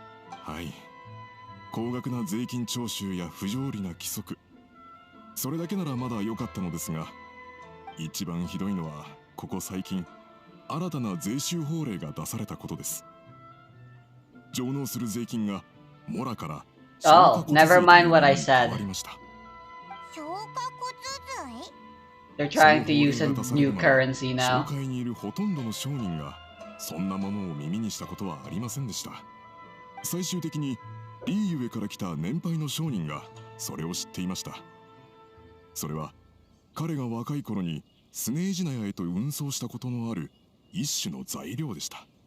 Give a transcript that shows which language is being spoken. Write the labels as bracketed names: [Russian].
[Japanese] はい、高額な税金徴収や不条理な規則、それだけならまだ良かったのですが、一番ひどいのはここ最近新たな税収法令が出されたことです。上納する税金がモラから [English] Oh, never mind what I said. [Japanese] 消化骨髄？ [English] They're trying to use a new currency now. [Japanese] 商会にいるほとんどの商人がそんなものを耳にしたことはありませんでした。最終的にリーユエから来た年配の商人がそれを知っていました。それは彼が若い頃にスネージナヤへと運送したことのある一種の材料でした。